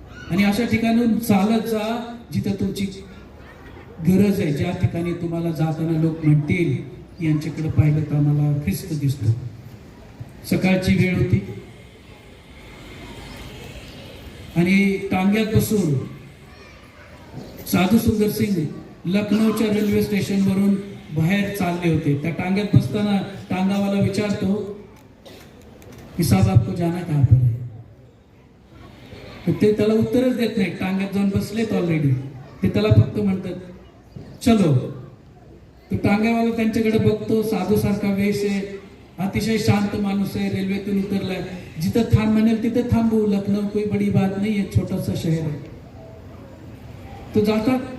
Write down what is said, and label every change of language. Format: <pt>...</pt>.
<mr>आणि अशा ठिकाणून चालत जा जिथं तुमची गरज आहे, ज्या ठिकाणी तुम्हाला जाताना लोक म्हणतील यांच्याकडे पाहिलं तर आम्हाला ख्रिस्त दिसतो. सकाळची वेळ होती आणि टांग्यात बसून साधू सुंदर सिंग लखनौच्या रेल्वे स्टेशनवरून बाहेर चालले होते. त्या टांग्यात बसताना टांगावाला विचारतो की</mr> <hi>साहब आपको जाना कहाँ पर है?</hi> <mr>तर ते त्याला उत्तरच देत नाही. टांग्यात जाऊन बसलेत ऑलरेडी. ते त्याला फक्त म्हणतात चलो. तो टांग्यावाला त्यांच्याकडे बघतो. साधू सारखा वेश आहे, अतिशय शांत माणूस आहे, रेल्वेतून उतरलाय. जिथं थांब म्हणेल तिथे थांबू. लखनौ</mr> <hi>कोई बडी बात</hi> <mr>नाही आहे, छोटासा शहर आहे. तो जातात.</mr>